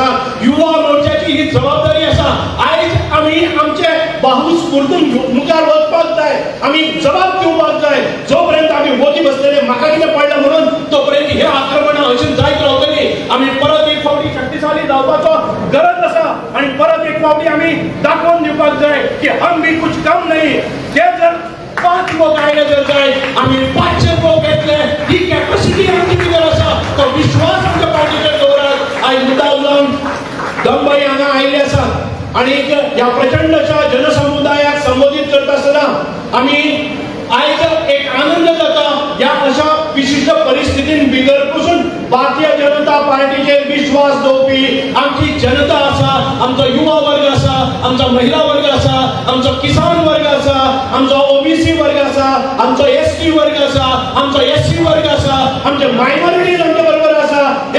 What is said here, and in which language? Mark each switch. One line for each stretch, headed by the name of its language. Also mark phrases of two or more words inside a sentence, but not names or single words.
Konkani: युवा मोर्चाची ही जबाबदारी आसा. आयज आमी आमचे बाहुस्फूर्तून मुखार वचपाक जाय, आमी जबाब दिवपाक जाय. जो पर्यंत आमी वोती बसलेले म्हाका कितें पडलें म्हणून तोपर्यंत हे आक्रमणां अशीं जायत रावतलीं. आमी परत एक फावटी शक्तिशाली जावपाचो गरज आसा आणि परत एक फावटी आमी दाखोवन दिवपाक जाय की
Hindi: हम भी कुछ कम नहीं.
Konkani: जे जर 5 लोक आयले जर जाय आमी 500 लोक येतले, ही कॅपॅसिटी आमची भितर आसा. तो विश्वास आमच्या पार्टीचेर दवरात. आयज मुद्दाम जावन दंबाई हांगा आयिल्ले आसात आणि ह्या प्रचंड अशा जनसमुदायाक संबोधित करता आसतना आमी आयज एक आनंद जाता ह्या अशा विशिष्ट परिस्थितीन भितर पसून भारतीय जनता पार्टीचेर विश्वास दवरपी आमची जनता आसा, आमचो युवा वर्ग आसा, आमचो महिला वर्ग आसा, आमचो किसान वर्ग आसा, आमचो ओबीसी वर्ग आसा, आमचो एसटी वर्ग आसा, आमचो एससी वर्ग आसा, आमचे मायनॉरिटीज आमचे बरोबर आसा.